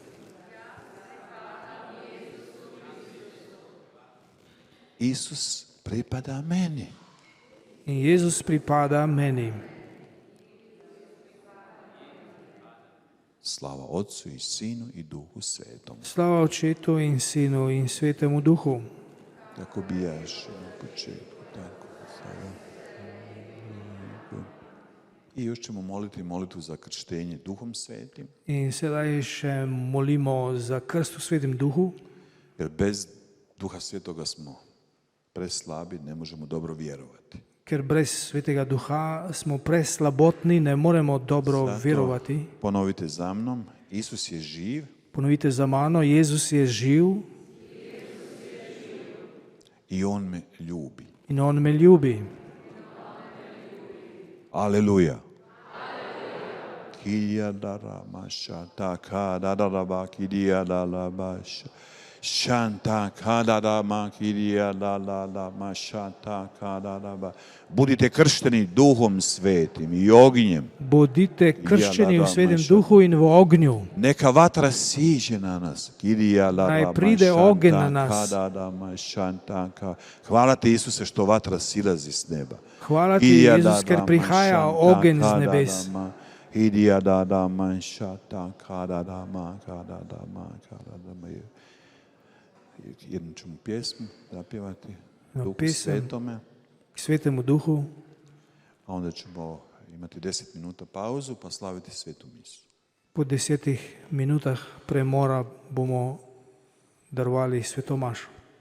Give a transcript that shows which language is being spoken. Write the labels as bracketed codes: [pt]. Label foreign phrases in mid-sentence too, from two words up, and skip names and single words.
[hr] Isus pripada meni. [sl] In Jezus pripada meni. [hr] Slava Otcu i Sinu i Duhu Svetom. [sl] Slava Očetu in Sinu in Svetemu Duhu. [hr] Tako bijaš na početku, tako sada. I još ćemo moliti molitvu za krštenje Duhom Svetim, [sl] In sedaj še molimo za krst v Svetem Duhu, [hr] jer bez Duha Svetoga smo preslabi, ne možemo dobro vjerovati. [sl] ker brez Svetega Duha smo preslabotni, ne moremo dobro Zato verovati. [hr] ponovite za mnom, Isus je živ [sl] Ponovite za mano, Jezus je živ [hr] i On me ljubi. [sl] in On me ljubi. Aleluja. Kidija dara maša, taka dara ba, kidija dara baša. Šanta kada ma kidija dara maša, taka dara ba. [hr] Budite kršteni Duhom Svetim i ognjem. [sl] Bodite krščeni v Svetem Duhu in v ognju. [hr] Neka vatra siđe na nas. Kidija dara [sl] Naj pride ogenj na nas. [hr] Hvala ti Isuse što vatra silazi s neba. [sl] Hvala ti, Jezus, ker prihaja ogenj z nebes. [hr] Jednu ćemo pjesmu zapjevati Duhu [sl] Pesem [hr] Svetome, [sl] K Svetemu Duhu. [hr] a onda ćemo imati 10 minuta pauzu pa slaviti Svetu misu. [sl] Po 10 minutah premora bomo darovali svetomašo.